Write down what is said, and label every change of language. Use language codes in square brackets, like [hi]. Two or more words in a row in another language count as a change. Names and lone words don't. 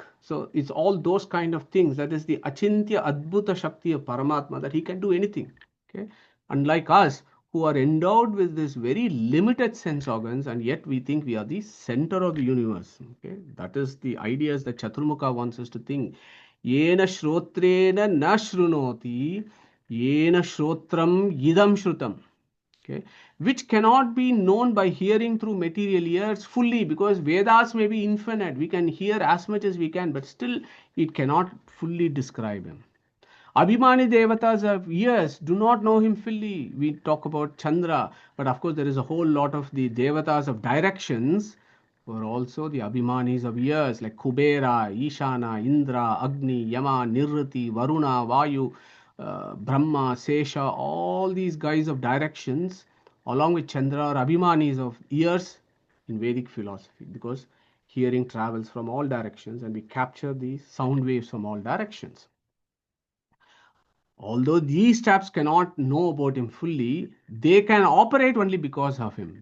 [en] So it's all those kind of things. That is the [sa] Achintya Adbhuta Shakti [en] of Paramatma, that he can do anything. Okay? Unlike us, who are endowed with this very limited sense organs, and yet we think we are the center of the universe. Okay? That is the ideas that Chaturmukha wants us to think. [sa] Yena shrotrena na shrunoti, yena shrotram idam shrutam. [en] Okay, which cannot be known by hearing through material ears fully, because Vedas may be infinite. We can hear as much as we can, but still it cannot fully describe him. [sa] Abhimani Devatas [en] of ears do not know him fully. We talk about Chandra, but of course there is a whole lot of the Devatas of directions who are also the Abhimanis of ears, like Kubera, Ishana, Indra, Agni, Yama, Nirriti, Varuna, Vayu, Brahma, Sesha, all these guys of directions, along with Chandra, are Abhimanis of ears in Vedic philosophy, because hearing travels from all directions and we capture the sound waves from all directions. Although these chaps cannot know about him fully, they can operate only because of him.